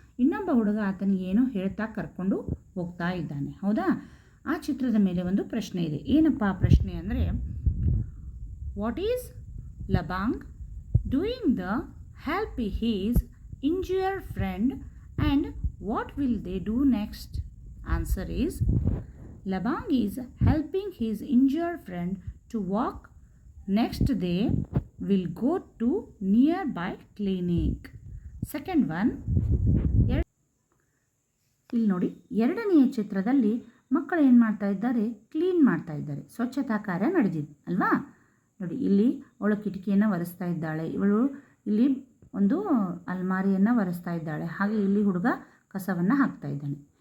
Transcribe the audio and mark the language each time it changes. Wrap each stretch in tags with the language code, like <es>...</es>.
<kn>ಇನ್ನೊಬ್ಬ ಹುಡುಗ ಆತನಿಗೆ ಏನೋ ಹೇಳ್ತಾ ಕರ್ಕೊಂಡು ಹೋಗ್ತಾ ಇದ್ದಾನೆ. ಹೌದಾ? ಆ ಚಿತ್ರದ ಮೇಲೆ ಒಂದು ಪ್ರಶ್ನೆ ಇದೆ. ಏನಪ್ಪ ಆ ಪ್ರಶ್ನೆ ಅಂದರೆ,</kn> <en>What is Labang doing the help his injured friend and what will they do next? Answer is, Labang is helping his injured friend to walk. Next they will go to nearby clinic. Second one,</en> <kn>ಇಲ್ಲಿ ನೋಡಿ, ಎರಡನೆಯ ಚಿತ್ರದಲ್ಲಿ ಮಕ್ಕಳು ಏನು ಮಾಡ್ತಾ ಇದ್ದಾರೆ? Clean ಮಾಡ್ತಾ ಇದ್ದಾರೆ. ಸ್ವಚ್ಛತಾ ಕಾರ್ಯ ನಡೆದಿದೆ ಅಲ್ವಾ? ನೋಡಿ, ಇಲ್ಲಿ ಅವಳು ಕಿಟಕಿಯನ್ನು ಒರೆಸ್ತಾ ಇದ್ದಾಳೆ, ಇವಳು ಇಲ್ಲಿ ಒಂದು ಅಲ್ಮಾರಿಯನ್ನು ಒರೆಸ್ತಾ ಇದ್ದಾಳೆ, ಹಾಗೆ ಇಲ್ಲಿ ಹುಡುಗ ಕಸವನ್ನು ಹಾಕ್ತಾ ಇದ್ದಾನೆ.</kn>